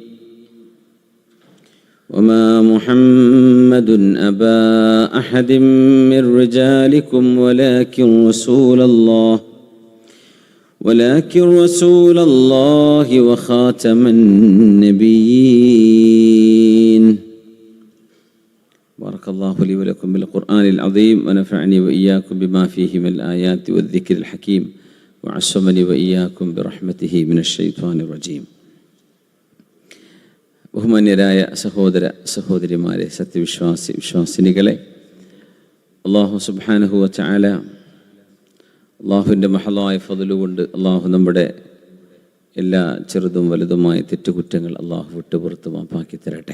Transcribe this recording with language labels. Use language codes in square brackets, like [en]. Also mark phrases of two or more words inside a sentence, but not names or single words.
[ar] وما محمد أبا أحد من رجالكم ولكن رسول الله وخاتم النبيين. بارك الله لي ولكم بالقرآن العظيم ونفعني وإياكم بما فيه من الآيات والذكر الحكيم وعصمني وإياكم برحمته من الشيطان الرجيم. [ml] ബഹുമാന്യരായ സഹോദര സഹോദരിമാരെ, വിശ്വാസിനികളെ, [ar] الله سبحانه وتعالى [ml] അള്ളാഹുവിൻ്റെ മഹളായ ഫضല് കൊണ്ട് അള്ളാഹു നമ്മുടെ എല്ലാ ചെറുതും വലുതുമായ തെറ്റുകുറ്റങ്ങൾ അള്ളാഹു വിട്ടുപുറത്ത് മാപ്പാക്കി തരട്ടെ.